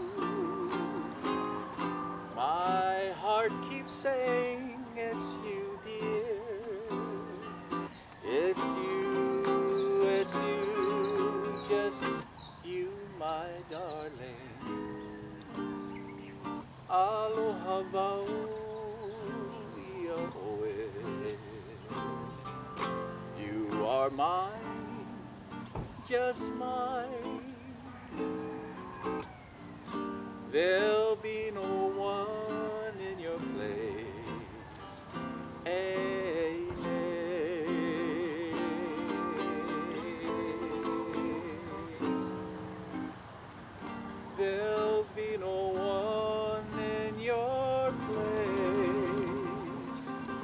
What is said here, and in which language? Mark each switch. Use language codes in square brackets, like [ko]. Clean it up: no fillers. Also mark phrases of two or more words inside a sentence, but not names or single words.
[en] My heart keeps saying it's you, dear. It's you, just you, my darling. [haw] Aloha wau ia oe. [en] You are mine, just mine. There'll be no one in your place. There'll be no one in your place.